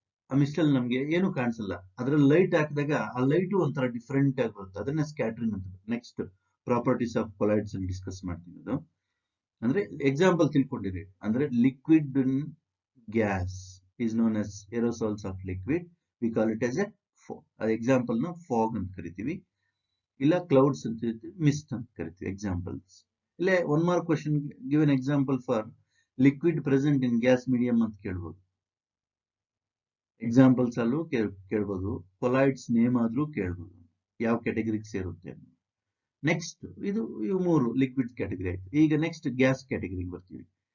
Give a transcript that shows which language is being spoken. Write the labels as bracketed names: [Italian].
[Kannada] ಮಿಸ್ಟಲ್ಲಿ ನಮ್ಗೆ ಏನು ಕಾಣಿಸಲ್ಲ. ಅದ್ರಲ್ಲಿ ಲೈಟ್ ಹಾಕಿದಾಗ ಆ ಲೈಟು ಒಂಥರ ಡಿಫ್ರೆಂಟ್ ಆಗಿ ಬರುತ್ತೆ. ಅದನ್ನ ಸ್ಕ್ಯಾಟ್ರಿಂಗ್ ಅಂತ. [English] next properties of colloids [Kannada] ಅಲ್ಲಿ ಡಿಸ್ಕಸ್ ಮಾಡ್ತೀನಿ. ಅದು ಅಂದ್ರೆ ಎಕ್ಸಾಂಪಲ್ ತಿಳ್ಕೊಂಡಿರಿ. ಅಂದ್ರೆ liquid gas [English] is known as aerosols of liquid. We call it as a example ನ fog [Kannada] ಅಂತ ಕರಿತೀವಿ, ಇಲ್ಲ [English] clouds ಅಂತ ಕರಿತೀವಿ, mist ಅಂತ ಕರಿತೀವಿ. ಎಕ್ಸಾಂಪಲ್ಸ್ ಇಲ್ಲ one mark question, give an example for liquid present in gas medium [Kannada] ಅಂತ ಕೇಳ್ಬೋದು. ಎಕ್ಸಾಂಪಲ್ಸ್ ಅಲ್ಲೂ ಕೇಳ್ಬೋದು, ಕೊಲಾಯ್ಡ್ಸ್ ನೇಮ್ ಆದ್ರೂ ಕೇಳ್ಬೋದು, ಯಾವ ಕ್ಯಾಟಗರಿಗೆ ಸೇರುತ್ತೆ. ನೆಕ್ಸ್ಟ್ ಇವು ಮೂರು ಲಿಕ್ವಿಡ್ ಕ್ಯಾಟಗರಿ ಆಯ್ತು. ಈಗ ನೆಕ್ಸ್ಟ್ ಗ್ಯಾಸ್ ಕ್ಯಾಟಗರಿಗೆ ಬರ್ತೀವಿ.